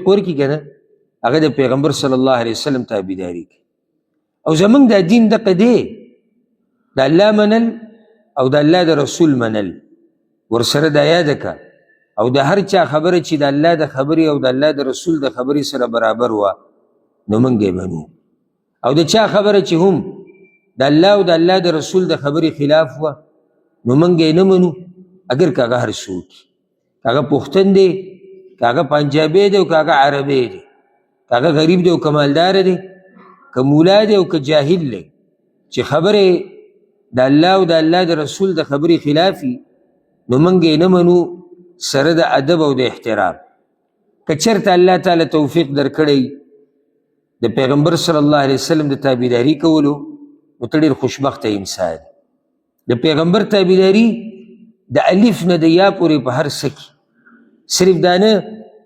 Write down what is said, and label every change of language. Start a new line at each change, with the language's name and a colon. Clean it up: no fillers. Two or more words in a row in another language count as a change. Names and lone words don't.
Pashto: ورکړي که نه هغه د پیغمبر
Arabic: صلی الله علیه وسلم
Pashto: تابعداري کوي او زمونږ دا دین دقه دی د الله منل او د الله د رسول منل ورسره دا یاده که او د هر چا خبره چې د الله د خبرې او د الله د رسول د خبرې سره برابر وه نو موږ یې منو او د چا خبره چې هم د الله او د الله د رسول د خبرې خلاف وه نو موږ یې نه منو اگر که هغه هر څوک که هغه پښتون دی که هغه پنجابی دی او که هغه عربی دی که هغه غریب دی او که مالدار دی که مولا دی او که جاهل دی چې خبرې د الله او د الله د رسول د خبرې خلافي نو موږ یې نه منو سره د ادب او د احترام که چېرته الله تعالی توفیق درکړی د پیغمبر
Arabic: صلی الله علیه وسلم
Pashto: د تابعداري کولو نو ته ډېر خوشبخته انسان د پیغمبر تابعداري د الف نه د یا پورې په هر څه کې صرف دا نه